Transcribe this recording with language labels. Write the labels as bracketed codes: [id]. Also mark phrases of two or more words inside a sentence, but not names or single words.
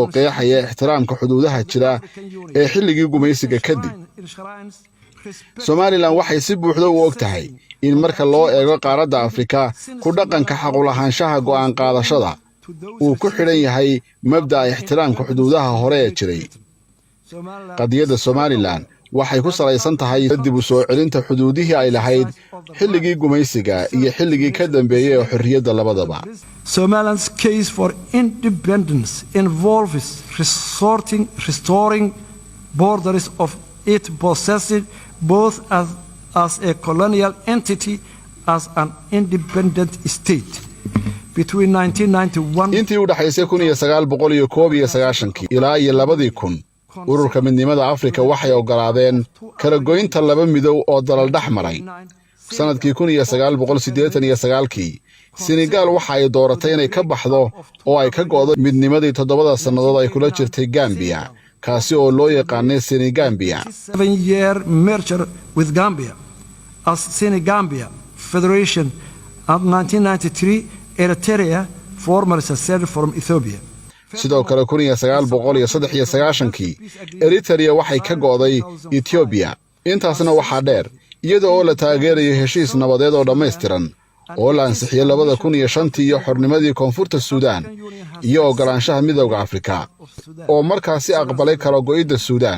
[so] qeexaya ixtiraamka xuduudaha jira ee xilligii gumaysiga kadib Somaliland waxay si buuxda u ogtahay in marka loo eego qaaradda Afrika ku dhaqanka xaq u lahaanshaha go'aan qaadashada uu ku xidhan yahay mabda'a ixtiraamka xuduudaha hore ee jiray qadiyadda Somaliland waxay ku salaysan tahay dib u soo celinta xuduudihii ay lahayd xilligii gumaysiga iyo xilligii ka dambeeyay ee xorriyadda labadaba [en] Somaliland's case for independence involves restoring borders of it possessed both as a colonial entity as an independent state. Between 1991 [so] intii u dhaxaysay 1991 ilaa 2000 ururka midnimada Afrika waxay ogolaadeen kala goynta laba midow oo dalal dhaxmaray sanadkii 1989 Senegal waxa ay dooratay inay ka baxdo oo ay ka go'do midnimadii 7 sanadood ay kula jirtay Gambia kaasi oo loo yaqaanay Senegambia [en] 7-year merger with Gambia as Senegambia Federation of 1993 Eritrea formerly seceded from Ethiopia. [so] sidoo kale 1993 Eritrea waxay ka go'day Ethiopia intaasna waxaa dheer iyadoo oo la taageerayo heshiis nabadeed oo dhammaystiran oo la ansixiyay 2005 iyo xornimadii koonfurta Suudaan iyo ogolaanshaha midowga Afrika oo markaasi aqbalay kala go'idda Suudaan